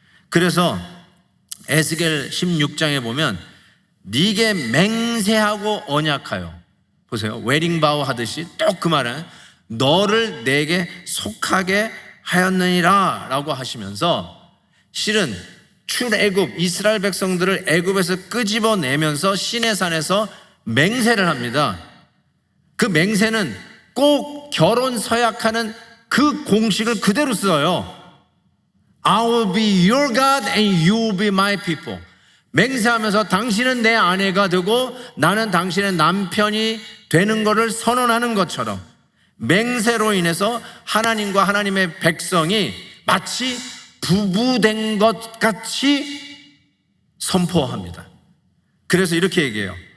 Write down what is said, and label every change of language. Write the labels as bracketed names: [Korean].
[Korean] 그래서 에스겔 16장에 보면 네게 맹세하고 언약하여, 보세요, 웨딩 바우 하듯이 또 그 말은 너를 내게 속하게 하였느니라 라고 하시면서 실은 출애굽 이스라엘 백성들을 애굽에서 끄집어내면서 시내산에서 맹세를 합니다. 그 맹세는 꼭 결혼 서약하는 그 공식을 그대로 써요. [English] I will be your God and you will be my people. [Korean] 맹세하면서 당신은 내 아내가 되고 나는 당신의 남편이 되는 것을 선언하는 것처럼 맹세로 인해서 하나님과 하나님의 백성이 마치 부부된 것 같이 선포합니다. 그래서 이렇게 얘기해요.